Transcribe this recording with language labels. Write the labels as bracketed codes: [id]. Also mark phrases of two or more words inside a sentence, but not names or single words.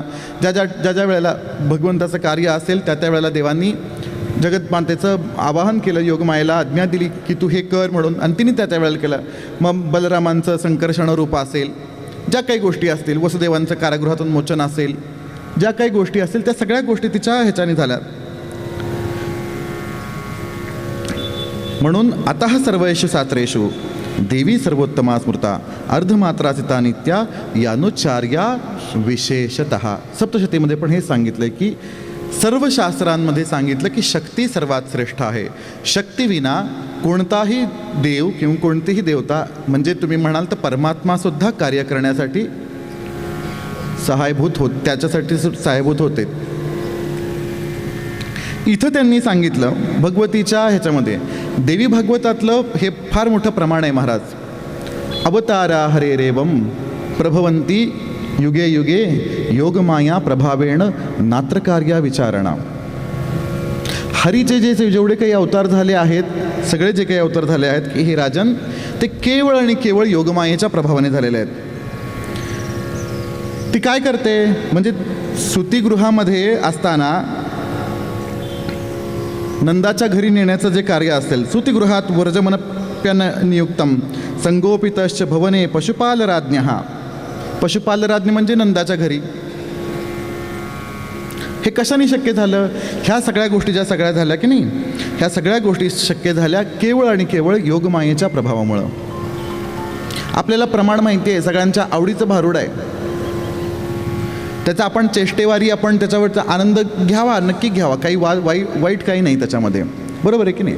[mr] ज्या वेळेला भगवंताचं कार्य असेल त्या वेळेला देवांनी जगतमातेचं आवाहन केलं, योगमायेला आज्ञा दिली की तू हे कर म्हणून, आणि तिने त्या वेळेला केलं. मग बलरामांचं संकर्षण रूप असेल, ज्या काही गोष्टी असतील, वसुदेवांचं कारागृहातून मोचन असेल, ज्या काही गोष्टी असतील त्या सगळ्या गोष्टी तिच्या ह्याच्याने झाल्या. [sa] म्हणून आता सर्वेषु शास्त्रेषु देवी सर्वोत्तमा स्मृता अर्धमात्रासिता नित्या यानुचार्या विशेषतः. [mr] सप्तशतीमध्ये पण हे सांगितलं की सर्व शास्त्रांमध्ये सांगितलं की शक्ती सर्वात श्रेष्ठ आहे. शक्तीविना कोणताही देव किंवा कोणतीही देवता म्हणजे तुम्ही म्हणाल तर परमात्मासुद्धा कार्य करण्यासाठी त्याच्यासाठी सहायभूत होते. इथं त्यांनी सांगितलं भगवतीच्या ह्याच्यामध्ये, देवी भागवतातलं हे फार मोठं प्रमाण आहे महाराज. [sa] अवतारा हरे रेवम प्रभवंती युगे युगे योगमाया प्रभावेण नात्रकार्या विचारणा. [mr] हरीचे जेवढे काही अवतार झाले आहेत, सगळे जे काही अवतार झाले आहेत की हे राजन, ते केवळ आणि केवळ योगमायेच्या प्रभावाने झालेले आहेत. ती काय करते म्हणजे सुतिगृहामध्ये असताना नंदाच्या घरी नेण्याचं जे कार्य असेल, [sa] सुतिगृहात व्रजमनप्यन नियुक्तम संगोपितश्च भवने पशुपालराज्ञः. [mr] पशुपालराज्ञ म्हणजे नंदाच्या घरी. हे कशाने शक्य झालं? ह्या सगळ्या गोष्टी ज्या सगळ्या झाल्या की नाही, ह्या सगळ्या गोष्टी शक्य झाल्या केवळ आणि केवळ योगमायेच्या प्रभावामुळं. आपल्याला प्रमाण माहिती आहे, सगळ्यांच्या आवडीचं भारूड आहे, त्याचा आपण चेष्टेवारी आपण त्याच्यावरचा आनंद घ्यावा, नक्की घ्यावा, काही वाईट काही नाही त्याच्यामध्ये, बरोबर आहे की नाही.